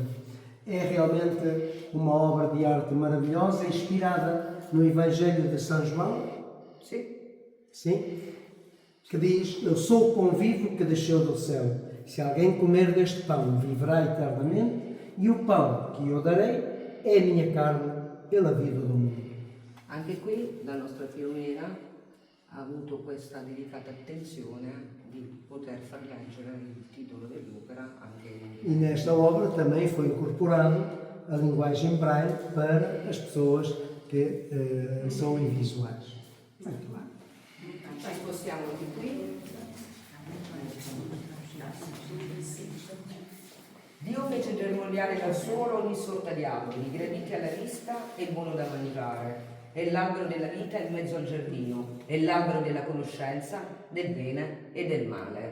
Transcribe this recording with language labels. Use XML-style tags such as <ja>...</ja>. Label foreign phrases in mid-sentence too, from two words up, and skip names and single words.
<pt>É realmente uma obra de arte maravilhosa, inspirada no Evangelho de São João. Sim. Que diz: eu sou o pão vivo que desceu do céu. Se alguém comer deste pão, viverá eternamente, e o pão que eu darei é a minha carne pela vida do mundo.</pt> <it>Anche qui la nostra Filomena ha avuto questa delicata attenzione di poter far leggere il titolo dell'opera anche in inglese.</it> <pt>E nesta obra também foi incorporado a linguagem braille para as pessoas que são invisuais. Muito bem.</pt> <it>Ci spostiamo di qui. Dio fece germogliare dal suolo ogni sorta di alberi, graditi alla vista e buono da mangiare. È l'albero della vita in mezzo al giardino, è l'albero della conoscenza del bene e del male.</it>